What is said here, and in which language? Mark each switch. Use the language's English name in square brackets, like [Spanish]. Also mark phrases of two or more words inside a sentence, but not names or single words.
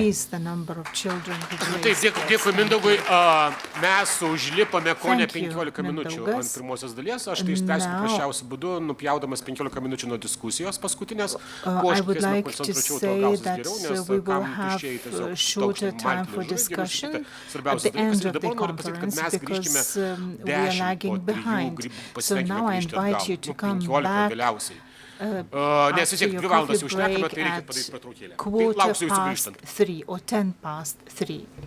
[Lithuanian] Taip, dėkui Mindaugui. Mes užlipame kone 15 minučių ant pirmosios dalies. Aš tai ištęsiu paprasčiausiu būdu, nupjaudamas 15 minučių nuo diskusijos paskutinės. Kuo aš tikėsime koncentruočiau, to gausis geriau, nes kam tuščiai tiesiog toks [English] time for discussion at the end of the conference because we are lagging behind. So now I invite you to come back [Lithuanian] Nes vis tiek 2 valandas jau šnekame, tai reikia padaryti pertraukėlę. Lauksiu jūsų grįžtant. [English] 3 or 10 past 3.